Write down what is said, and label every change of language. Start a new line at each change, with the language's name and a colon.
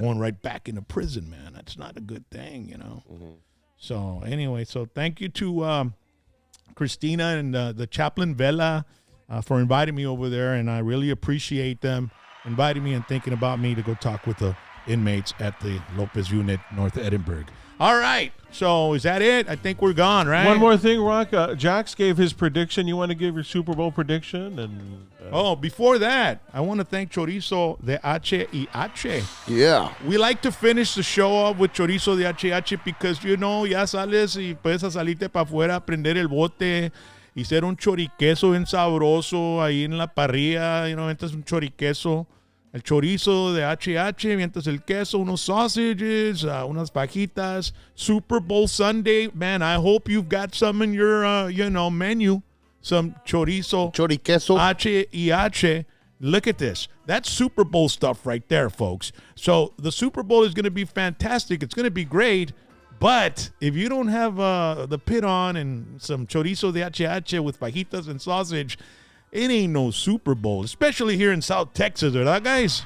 English: Yeah. Going right back into prison, man. That's not a good thing, you know? So anyway, so thank you to Christina and the Chaplain Vela for inviting me over there, and I really appreciate them inviting me and thinking about me to go talk with the inmates at the Lopez unit, North Edinburgh. All right, so is that it? I think we're gone, right? One more thing, Rock. Jax gave his prediction. You want to give your Super Bowl prediction? And before that, I want to thank Chorizo de H&H. Yeah. We like to finish the show off with Chorizo de H&H because, you know,
Spanish: ya sales y puedes salirte para afuera, prender el bote y hacer un choriqueso bien sabroso ahí en la parrilla.
English: You know,
Spanish: entonces un choriqueso. El chorizo de H&H, mientras el queso, unos sausages, unas fajitas.
English: Super Bowl Sunday, man, I hope you've got some in your, menu. Some chorizo. Choriqueso. H&H. Look at this. That's Super Bowl stuff right there, folks. So the Super Bowl is going to be fantastic. It's going to be great. But if you don't have the pit on and some chorizo de H&H with fajitas and sausage, it ain't no Super Bowl, especially here in South Texas, right, guys?